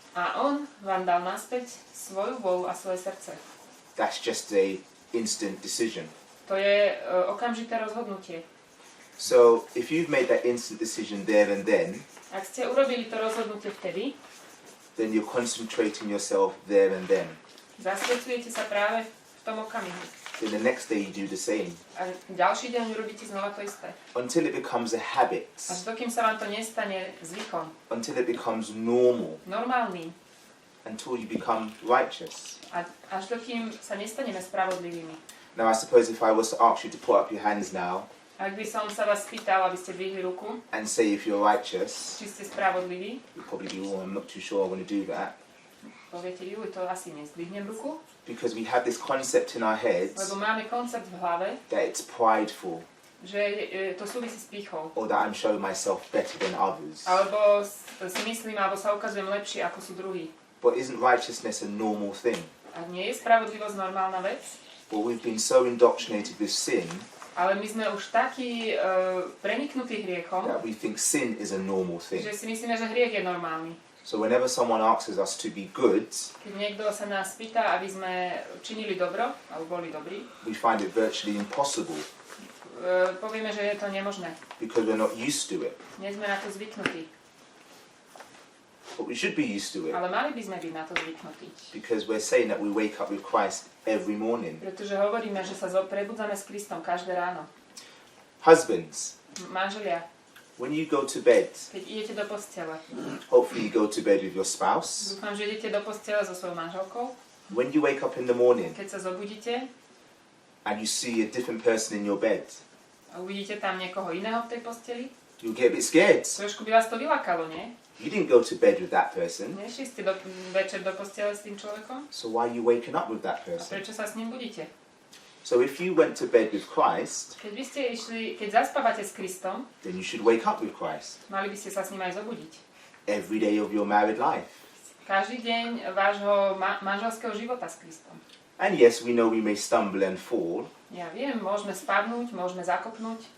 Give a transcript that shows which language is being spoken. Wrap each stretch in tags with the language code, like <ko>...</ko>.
<sk>a on vám dal naspäť svoju vôľu a svoje srdce.</sk> <en>That's just a instant decision.</en> <sk>To je okamžité rozhodnutie.</sk> <en>So if you've made that instant decision there and then</en> <sk>Ak ste urobili to rozhodnutie vtedy,</sk> <en>you're concentrating yourself there and then.</en> <sk>zasvetľujete sa práve v tom okamihu.</sk> <en>Then the next day you do the same.</en> <sk>A ďalší deň urobíte znova to isté.</sk> <en>Until it becomes a habit.</en> <sk>Až dokým sa vám to nestane zvykom.</sk> <en>Until it becomes normal.</en> <sk>Normálnym.</sk> <en>Until you become righteous.</en> <sk>A až dokým sa nestaneme spravodlivými.</sk> <en>Now I suppose if I was to ask you to put up your hands now</en> <sk>Ak by som sa vás spýtal, aby ste dvihli ruku,</sk> <en>and say if you're righteous,</en> <sk>či ste spravodliví,</sk> <en>you'd probably be, oh, I'm not too sure I want to do that.</en> <sk>poviete, to asi nezdvihnem ruku,</sk> <en>Because we have this concept in our heads</en> <sk>lebo máme koncept v hlave,</sk> <en>that it's prideful,</en> <sk>že to súvisí s pýchou.</sk> <en>or that I'm showing myself better than others.</en> <sk>Alebo si myslím, alebo sa ukazujem lepšie, ako sú druhí.</sk> <en>But isn't righteousness a normal thing?</en> <sk>A nie je spravodlivosť normálna vec?</sk> <en>But we've been so indoctrinated with sin</en> <sk>Ale my sme už takí preniknutí hriechom,</sk> <en>that we think sin is a normal thing.</en> <sk>že si myslíme, že hriech je normálny.</sk> <en>So whenever someone asks us to be good,</en> <sk>Keď niekto sa nás pýta, aby sme činili dobro, alebo boli dobrí,</sk> <en>we find it virtually impossible</en> <sk>povieme, že je to nemožné.</sk> <en>because we're not used to it.</en> <sk>Nie sme na to zvyknutí.</sk> <en>But we should be used to it</en> <sk>Ale mali by sme byť na to zvyknutí.</sk> <en>because we're saying that we wake up with Christ every morning.</en> <sk>Pretože hovoríme, že sa prebudzame s Kristom každé ráno.</sk> <en>Husbands,</en> <sk>Manželia,</sk> <en>when you go to bed,</en> <sk>keď idete do postele,</sk> <en>hopefully you go to bed with your spouse.</en> <sk>dúfam, že idete do postele so svojou manželkou.</sk> <en>When you wake up in the morning</en> <sk>Keď sa zobudíte</sk> <en>and you see a different person in your bed,</en> <sk>a uvidíte tam niekoho iného v tej posteli,</sk> <en>you'll get a bit scared.</en> <sk>trošku by vás to vylakalo, nie?</sk> <en>You didn't go to bed with that person,</en> <sk>Nešli ste večer do postele s tým človekom?</sk> <en>so why are you waking up with that</en> <sk>A</sk> <en>person?</en> <sk>prečo sa s ním budíte?</sk> <en>So if you went to bed with Christ,</en> <sk>Keď vy ste keď zaspávate s Kristom,</sk> <en>then you should wake up with Christ</en> <sk>mali by ste sa s ním aj zobudiť.</sk> <en>every day of your married life.</en> <sk>Každý deň vášho manželského života s Kristom.</sk> <en>And yes, we know we may stumble and fall,</en> <sk>Ja viem, môžeme spadnúť, môžeme zakopnúť,</sk>